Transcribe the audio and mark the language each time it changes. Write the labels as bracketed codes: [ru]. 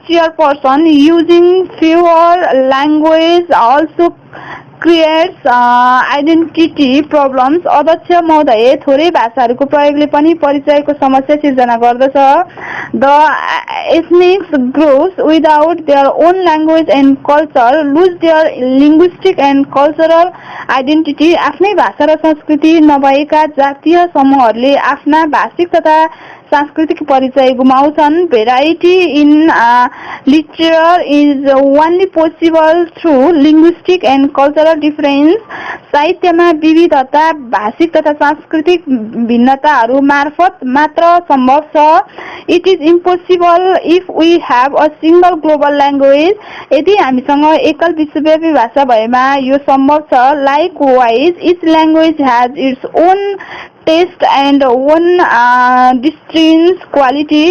[en] Chairperson, using fewer languages also creates identity problems. [ne] अध्यक्ष महोदय, थोरै भाषाहरूको प्रयोगले पनि परिचयको समस्या सिर्जना गर्दछ. [en] The ethnic groups without their own language and culture lose their linguistic and cultural identity. [ne] आफ्नै भाषा र संस्कृति नभएका जातीय समूहहरूले आफ्ना भाषिक तथा सांस्कृतिक परिचय गुमाउँछन्. [en] Variety in literature is only possible through linguistic and cultural difference. [ne] साहित्यमा विविधता भाषिक तथा सांस्कृतिक भिन्नताहरू मार्फत मात्र सम्भव छ. [en] It is impossible if we have a single global language. [ne] यदि हामीसँग एकल विश्वव्यापी भाषा भएमा यो सम्भव छ. [en] Likewise, each language has its own taste and one distinct quality.